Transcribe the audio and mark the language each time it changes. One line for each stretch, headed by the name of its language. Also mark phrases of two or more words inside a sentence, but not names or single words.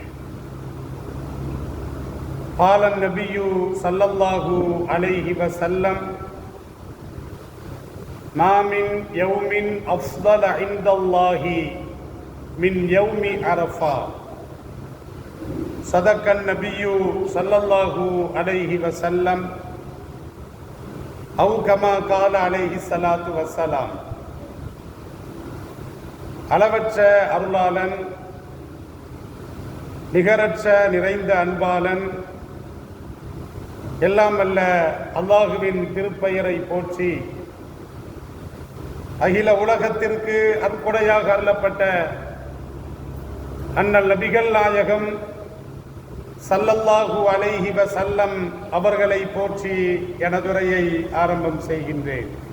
Arabic: قال النبي صلى الله عليه وسلم: ما من يوم أفضل عند الله من يوم عرفة. صدق النبي صلى الله عليه وسلم أو كما قال عليه الصلاة والسلام.
Tamil: அளவற்ற அருளாளன், நிகரற்ற நிறைந்த அன்பாளன், எல்லாம் வல்ல அல்லாஹுவின் திருப்பெயரை போற்றி அகில உலகத்திற்கு அற்கொடையாக அருளப்பட்ட அண்ணல் நபிகள் நாயகம்
Arabic: صلى الله عليه وسلم
Tamil: அவர்களை போற்றி எனதுரையை ஆரம்பம் செய்கின்றேன்.